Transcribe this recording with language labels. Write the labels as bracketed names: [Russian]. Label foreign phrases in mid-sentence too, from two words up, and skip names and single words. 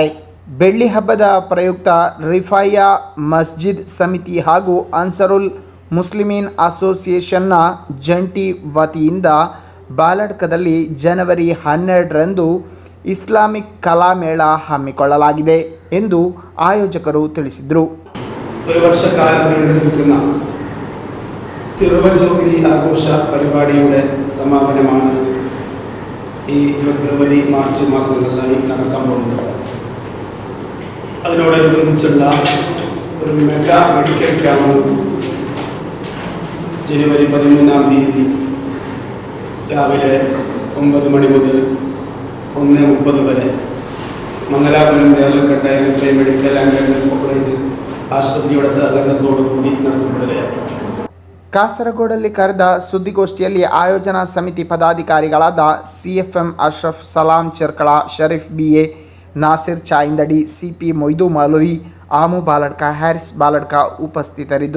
[Kannada] ಬೆಳ್ಳಿ ಹಬ್ಬದ ಪ್ರಯುಕ್ತ ರಿಫಾಯ ಮಸ್ಜಿದ್ ಸಮಿತಿ ಹಾಗೂ ಅನ್ಸರುಲ್ ಮುಸ್ಲಿಮೀನ್ ಅಸೋಸಿಯೇಷನ್ನ ಜಂಟಿ ವತಿಯಿಂದ ಬಾಲಡ್ಕದಲ್ಲಿ ಜನವರಿ 12ರಂದು ಇಸ್ಲಾಮಿಕ್ ಕಲಾಮೇಳ ಹಮ್ಮಿಕೊಳ್ಳಲಾಗಿದೆ ಎಂದು ಆಯೋಜಕರು ತಿಳಿಸಿದರು. [Malayalam] ഒരു വർഷക്കാലം നീണ്ടു നിൽക്കുന്ന സിറുവൽ ജൂബിലി ആഘോഷ പരിപാടിയുടെ സമാപനമാണ് ഈ ഫെബ്രുവരി മാർച്ച് മാസങ്ങളിലായി നടക്കാൻ പോകുന്നത്. അതിനോടനുബന്ധിച്ചുള്ള ഒരു [English] mega medical camp [Malayalam] ജനുവരി 13-ാം തീയതി രാവിലെ 9 മണി മുതൽ 1:30 വരെ മംഗലാപുരം നേരൽക്കട്ട NFI [English] medical and dental college [Kannada] ಆಸ್ಪತ್ರೆಯ ಸಹಕಾರದೊಂದಿಗೆ ಕೂಡಿ ನಡೆಸಲ್ಪಡಲಿದೆ. ಕಾಸರಗೋಡಲ್ಲಿ ಕರೆದ ಸುದ್ದಿಗೋಷ್ಠಿಯಲ್ಲಿ ಆಯೋಜನಾ ಸಮಿತಿ ಪದಾಧಿಕಾರಿಗಳಾದ ಸಿಎಫ್ಎಂ ಅಶ್ರಫ್, ಸಲಾಂ ಚೆರ್ಕಳ, ಶರೀಫ್ ಬಿಎ, ನಾಸಿರ್ ಚಾಯಿಂದಡಿ, ಸಿಪಿ ಮೊಯ್ದು ಮೌಲವಿ, ಆಮು ಬಾಲಡ್ಕ, ಹ್ಯಾರಿಸ್ ಬಾಲಡ್ಕ ಉಪಸ್ಥಿತರಿದ್ದರು.